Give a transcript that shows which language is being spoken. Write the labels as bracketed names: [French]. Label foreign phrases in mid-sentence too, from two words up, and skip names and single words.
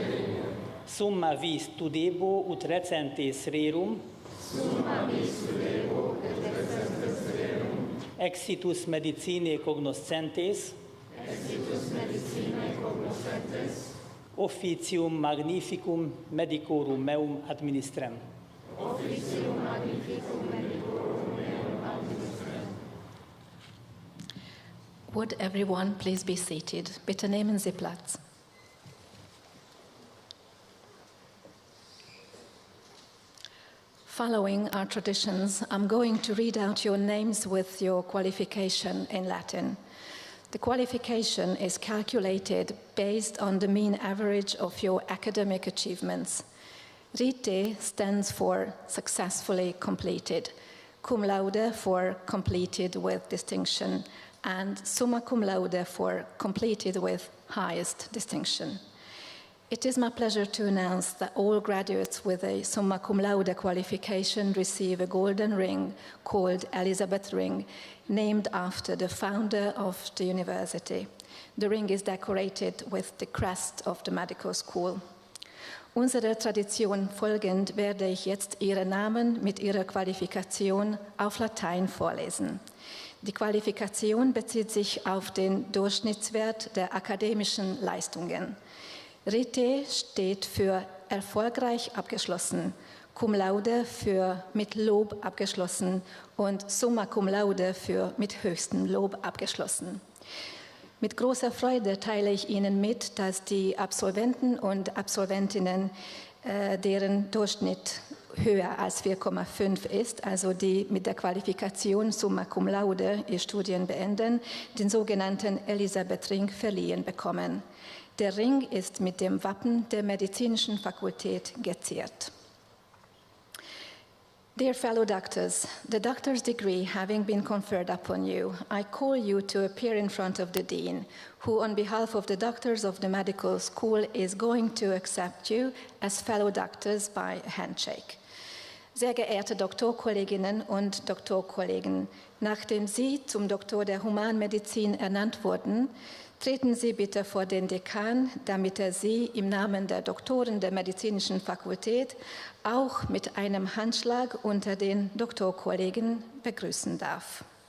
[Latin] Summa vis studebo ut recentes rerum. Exitus medicinae cognoscentes, officium magnificum medicorum meum administrem. [English] Would everyone please be seated? [German] Bitte nehmen Sie Platz. [English] Following our traditions, I'm going to read out your names with your qualification in Latin. The qualification is calculated based on the mean average of your academic achievements. Rite stands for successfully completed, [Latin] cum laude [English] for completed with distinction, and [Latin] summa cum laude [English] for completed with highest distinction. It is my pleasure to announce that all graduates with a [Latin] summa cum laude [English] qualification receive a golden ring called Elizabeth Ring, named after the founder of the university. The ring is decorated with the crest of the medical school. [German] Unserer Tradition folgend werde ich jetzt Ihre Namen mit Ihrer Qualifikation auf Latein vorlesen. Die Qualifikation bezieht sich auf den Durchschnittswert der akademischen Leistungen. Rite steht für erfolgreich abgeschlossen, [Latin] cum laude [German] für mit Lob abgeschlossen und [Latin] summa cum laude [German] für mit höchstem Lob abgeschlossen. Mit großer Freude teile ich Ihnen mit, dass die Absolventen und Absolventinnen, deren Durchschnitt höher als 4,5 ist, also die mit der Qualifikation [Latin] summa cum laude [German] ihr Studien beenden, den sogenannten Elisabeth-Ring verliehen bekommen. Der Ring ist mit dem Wappen der Medizinischen Fakultät geziert. [English] Dear fellow doctors, the doctor's degree having been conferred upon you, I call you to appear in front of the dean, who on behalf of the doctors of the medical school is going to accept you as fellow doctors by a handshake. [German] Sehr geehrte Doktorkolleginnen und Doktorkollegen, nachdem Sie zum Doktor der Humanmedizin ernannt wurden, treten Sie bitte vor den Dekan, damit er Sie im Namen der Doktoren der Medizinischen Fakultät auch mit einem Handschlag unter den Doktorkollegen begrüßen darf.